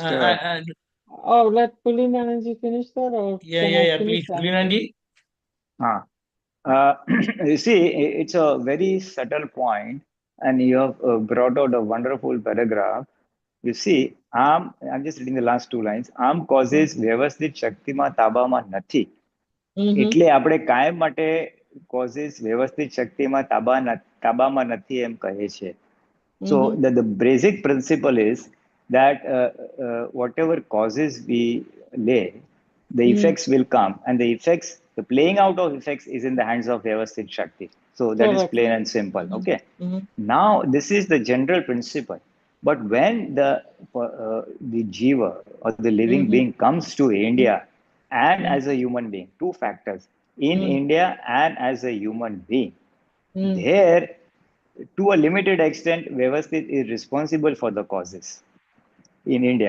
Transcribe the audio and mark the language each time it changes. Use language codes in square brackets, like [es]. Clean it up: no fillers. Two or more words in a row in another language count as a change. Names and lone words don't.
[en] Oh, let Pulinanandji finish that, or can I finish Please, that? Pulinanandji. You see, it's a very subtle point, and you have brought out a wonderful paragraph. You see, I'm just reading the last two lines. [gu] Causes વ્યવસ્થિત શક્તિ માં તાબા માં નથી. એટલે આપણે કાયમ માટે causes વ્યવસ્થિત શક્તિમાં તાબામાં નથી એમ કહે છે. [en] So the basic principle is that whatever causes we lay, the effects will come, and the playing out of effects is in the hands of Vyavasthit Shakti. So that is plain and simple. Okay. Now this is the general principle. But when the jiva or the living being comes to India and as a human being, two factors, in India and as a human being, there, to a limited extent, Vyavasthit is responsible for the causes in India.